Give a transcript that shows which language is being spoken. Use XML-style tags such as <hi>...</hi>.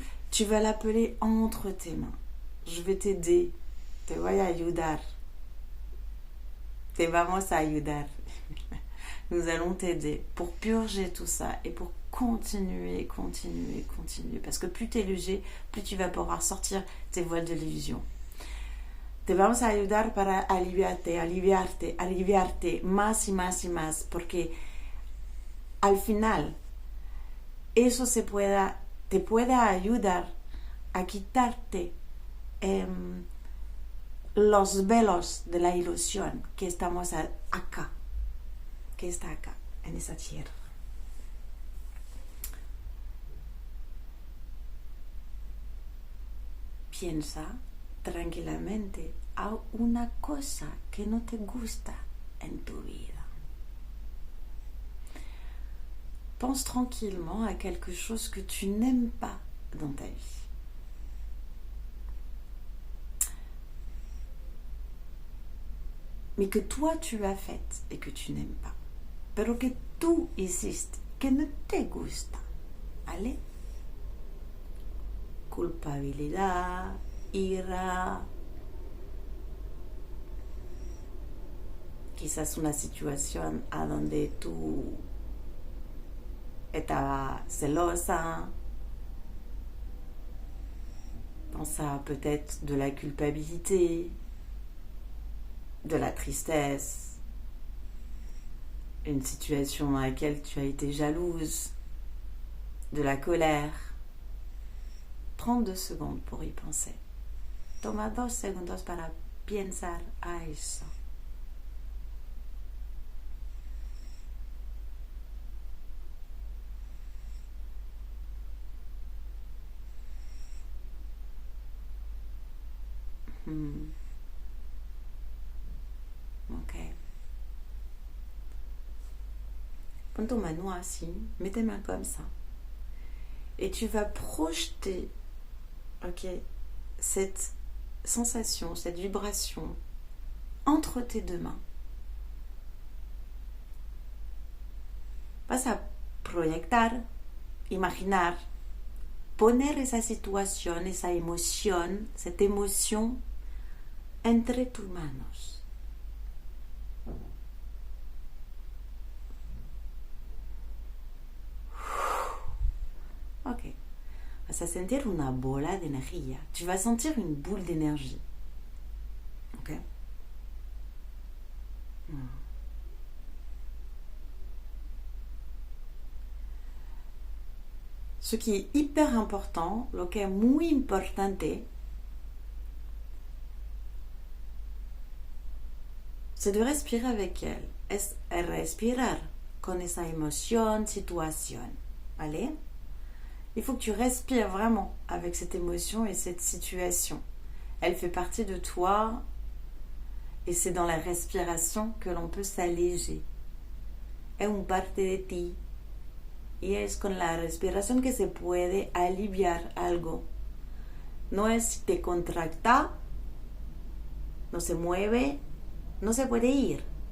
<fr>Tu vas l'appeler entre tes mains. Je vais t'aider.</fr> <es>Te voy a ayudar. Te vamos a ayudar.</es> <fr>Nous allons t'aider pour purger tout ça et pour continuer. Parce que plus tu es léger, plus tu vas pouvoir sortir tes voiles de l'illusion.</fr> <es>Te vamos a ayudar para aliviarte más y más, porque al final eso te pueda ayudar a quitarte los velos de la ilusión que estamos acá, que está acá, en esa tierra. Piensa tranquilamente a una cosa que no te gusta en tu vida.</es> <fr>Pense tranquillement à quelque chose que tu n'aimes pas dans ta vie. Mais que toi tu as fait et que tu n'aimes pas.</fr> <es>Pero que tú hiciste, que no te gusta. ¿Vale? Culpabilidad, ira, quizás una situación a donde tú estabas celosa,</es> <fr>pensa peut-être de la culpabilité, de la tristesse, une situation dans laquelle tu as été jalouse, de la colère. 32 secondes pour y penser.</fr> <es>Toma 2 segundos para pensar a eso. Ok.</es> <fr>Pon ton mano assis, mets tes mains comme ça. Et tu vas projeter, ok, cette sensation, cette vibration entre tes deux mains.</fr> <es>Vas a proyectar, imaginar, poner esa situación, esa emoción,</es> <fr>cette émotion</fr> <es>entre tus manos. Ok. Vas a sentir una bola de energía.</es> <fr>Tu vas sentir une boule d'énergie. Ok. Ce qui est hyper important,</fr> <es>lo que es muy importante,</es> <fr>c'est de respirer avec elle.</fr> <es>Es respirar con esa emoción, situación. ¿Vale?</es> <fr>Il faut que tu respires vraiment avec cette émotion et cette situation. Elle fait partie de toi et c'est dans la respiration que l'on peut s'alléger.</fr> <es>Es un parte de ti y es con la respiración que se puede aliviar algo. No es si te contracta, no se mueve, no se puede ir.</es>